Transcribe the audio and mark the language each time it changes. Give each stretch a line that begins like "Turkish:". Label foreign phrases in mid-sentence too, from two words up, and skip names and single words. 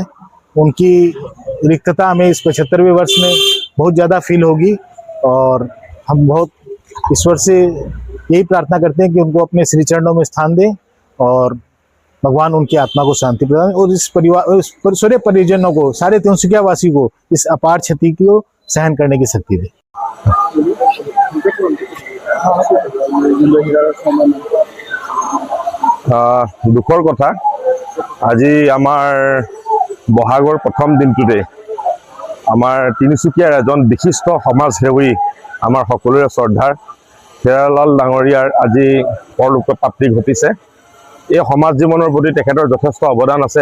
Hindi: उनकी रिक्तता हमें इस 75वें वर्ष में बहुत ज़्यादा फील होगी और हम बहुत ईश्वर से यही प्रार्थना करते हैं कि उनको अपने श्री चरणों में स्थान दें और भगवान उनकी आत्मा को शांति प्रदान और इस परिवार सारे परिजनों को, सारे तिनसुकिया वासी को इस अपार क्षति को सहन करने की शक्ति दे।
Assamese: দুখৰ কথা আজি আমাৰ বহাগৰ প্ৰথম দিনটোতে আমাৰ তিনিচুকীয়াৰ এজন বিশিষ্ট সমাজসেৱী, আমাৰ সকলোৰে শ্ৰদ্ধাৰ হীৰালাল ডাঙৰীয়াৰ আজি পৰলোকপ্ৰাপ্তি ঘটিছে। এই সমাজ জীৱনৰ প্ৰতি তেখেতৰ যথেষ্ট অৱদান আছে।